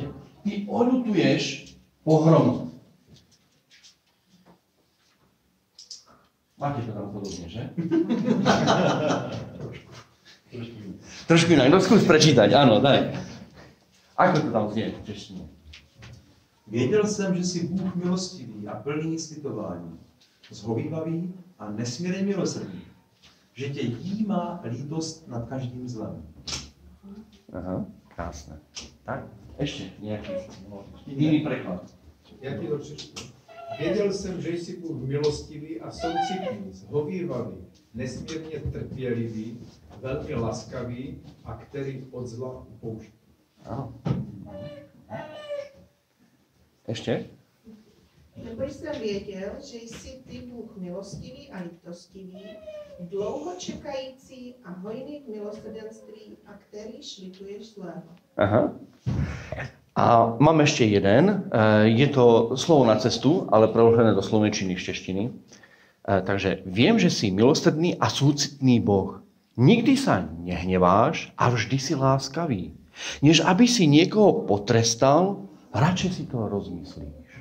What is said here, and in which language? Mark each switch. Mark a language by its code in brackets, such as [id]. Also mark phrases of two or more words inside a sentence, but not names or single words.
[sk] Ty oľutuješ pohromu. Máte to tam podobne, že? Trošku inak. No skús prečítať, áno, daj. Ako to tam znie v češtine? [cs] Věděl jsem, že jsi Bůh milostivý a plný slitování, zhovívavý a nesmírně milosrdný, že tě jímá lítost nad každým zlem. Aha, [sk] krásne. Tak, ešte nejaký iný preklad. [cs] Ja ti to přečtu. Věděl jsem, že jsi Bůh milostivý a soucitný, zhovívavý, nesmírně trpělivý, velmi laskavý a který od zla upouští. [sk] Áno. Ešte? [cs] Nebo jsem věděl, že jsi ty Bůh milostivý a lítostivý, dlouho čekající a hojný v milosrdenství a který šlituješ zlého. Aha. [sk] A mám ešte jeden. Je to slovo na cestu, ale preložené do slovenčiny z češtiny. Takže viem, že si milosrdný a súcitný Boh. Nikdy sa nehneváš a vždy si láskavý. Než aby si niekoho potrestal, radšej si to rozmyslíš.